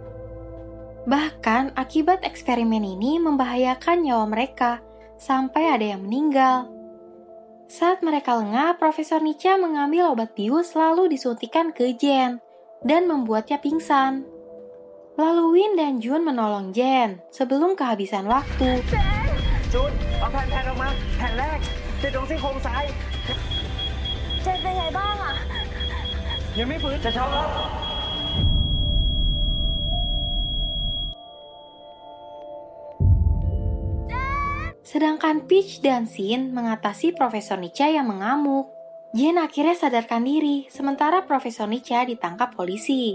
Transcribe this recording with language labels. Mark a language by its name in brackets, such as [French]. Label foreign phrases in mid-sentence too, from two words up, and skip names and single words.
[Indonesian] Bahkan akibat eksperimen ini membahayakan nyawa mereka sampai ada yang meninggal. Saat mereka lengah, Profesor Nica mengambil obat bius lalu disuntikan ke Jen dan membuatnya pingsan. Lalu Win dan Jun menolong Jen sebelum kehabisan waktu. [Thai] Jun, เอาแผ่นออกมาแผ่นแรกติดตรงซี่โครงซ้าย เจนเป็นไงบ้างอะ ยังไม่ฟื้นจะช็อกแล้ว [Indonesian] Sedangkan Peach dan Sin mengatasi Profesor Nica yang mengamuk. Jen akhirnya sadarkan diri, sementara Profesor Nica ditangkap polisi.